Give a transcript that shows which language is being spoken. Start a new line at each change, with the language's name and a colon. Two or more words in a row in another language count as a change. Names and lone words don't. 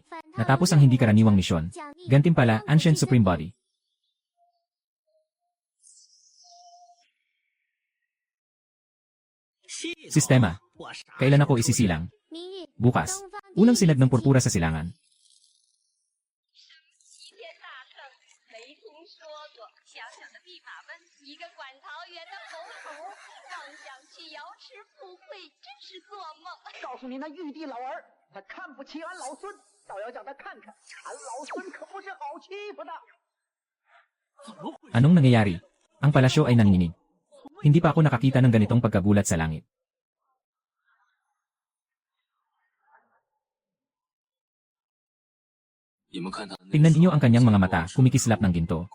Filipino: Natapos ang hindi karaniwang misyon. Gantimpala,
English: Ancient Supreme Body.
Filipino: Sistema. Kailan ako isisilang? Bukas. Unang sinag ng purpura sa silangan.
Chinese: 没听说过，小小的弼马温，一个管桃园的猴头，妄想去瑶池富贵，真是做梦。告诉你那玉帝老儿，他看不起俺老孙，倒要叫他看看，俺老孙可不是好欺负的。
Filipino: Anong nangyayari? Ang palasyo ay nanginginig. Hindi pa ako nakakita ng ganitong pagkagulat sa langit. Tingnan niyo ang kanyang mga mata, kumikislap ng ginto.